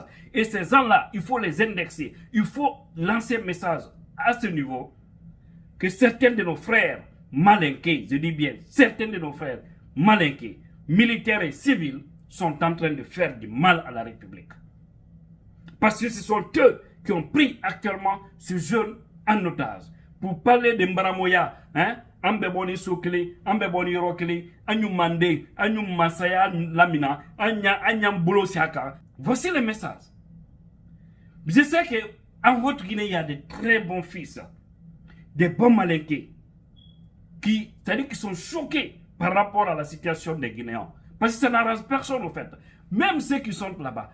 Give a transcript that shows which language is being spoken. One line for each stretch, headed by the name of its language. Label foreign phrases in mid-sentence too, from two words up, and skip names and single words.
French: Et ces gens-là, il faut les indexer. Il faut lancer un message à ce niveau que certains de nos frères malinqués, je dis bien, certains de nos frères malinqués, militaires et civils, sont en train de faire du mal à la République. Parce que ce sont eux qui ont pris actuellement ce jeune en otage. Pour parler de Mbaramoya, Ambeboni Sokele, Ambeboni Rokele, Anyum Mande, Anyum Masaya Lamina, Anyam Bolo Siaka. Voici le message. Je sais qu'en votre Guinée, il y a de très bons fils, des bons malinqués, c'est-à-dire qui sont choqués par rapport à la situation des Guinéens. Parce que ça n'arrange personne au fait. Même ceux qui sont là-bas.